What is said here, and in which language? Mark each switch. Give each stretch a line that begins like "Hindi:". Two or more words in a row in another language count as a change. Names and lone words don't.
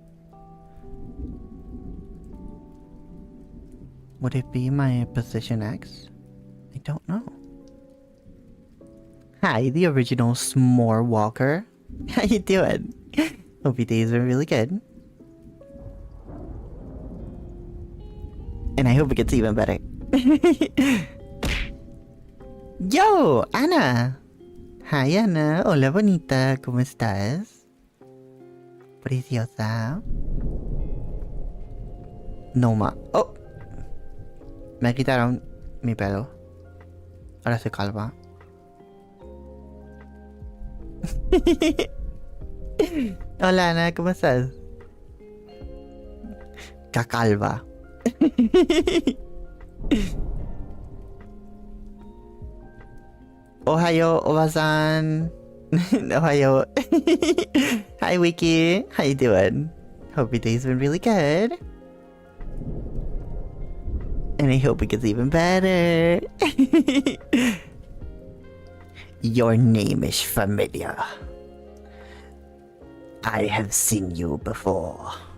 English: Would it be my position X? I don't know. Hi, the original S'more Walker. How you doing? Hope your days are really good. And I hope it gets even better. Yo, Ana.
Spanish: Hi, Ana. Hola, bonita. ¿Cómo estás? Preciosa. No ma. Oh. Me quitaron mi pelo. Ahora soy calva. Hola, Ana. ¿Cómo estás? Cacalva.
Japanese: おはよう、おばさん. Ohayo.
English: Hi, Wiki. How you doing? Hope your day's been really good. And I hope it gets even better. Your name is familiar. I have seen you before.